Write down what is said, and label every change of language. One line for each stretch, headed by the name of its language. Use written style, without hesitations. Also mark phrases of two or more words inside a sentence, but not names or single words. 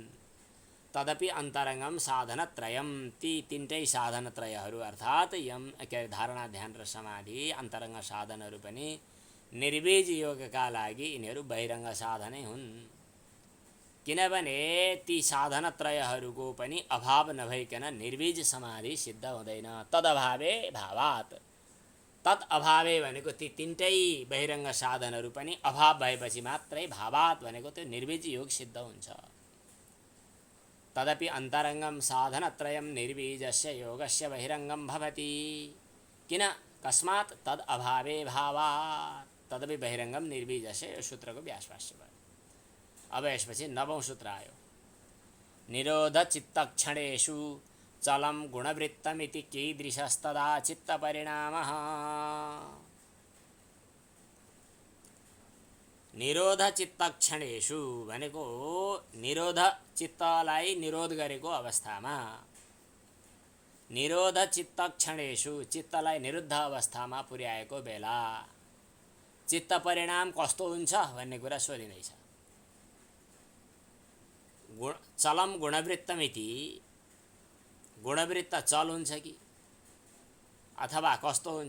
Sanskrit: तदपि अन्तरङ्गम साधनत्रयम,
Nepali: ती तीनटै साधनत्रयहरू अर्थात् यम धारणा ध्यान र समाधि अन्तरङ्ग साधनहरू पनि निर्वीज योगका लागि यिनीहरू बहिरङ्ग साधनै हुन्। किनभने ती साधनत्रयहरूको पनि अभाव नभइकन निर्वीज समाधि सिद्ध हुँदैन।
Sanskrit: तदभावे भावात्, तत् अभावे
Nepali: भनेको ती तीनटै बहिरङ्ग साधनहरू पनि अभाव भएपछि मात्रै भावात् भनेको त्यो निर्वीज योग सिद्ध हुन्छ।
Sanskrit: तदपि अन्तरङ्गम साधनत्रयम निर्वीजस्य योगस्य बहिरङ्गम भवति। किन? कस्मात्? तद् अभावे भावात्। तदपि बहिरङ्गम निर्वीजस्य,
Nepali: यो सूत्रको व्यासभाष्य भयो। अब यसपछि 9औं सूत्र आयो।
Sanskrit: निरोध चित्तक्षणेषु चलं गुणवृत्तमिति कीदृशस्तदा चित्तपरिणामः। निरोध चित्तक्षणेषु
Nepali: भनेको निरोध चित्तलाई निरोध गरेको अवस्थामा,
Sanskrit: निरोध चित्त क्षणेषु
Nepali: चित्तलाई निरुद्ध अवस्थामा पुर्याएको बेला चित्त परिणाम कस्तो हुन्छ भन्ने कुरा सोधिँदैछ।
Sanskrit: चलम गुणवृत्तमिति
Nepali: गुणवृत्त चल हुन्छ कि अथवा कस्तो हुन्छ?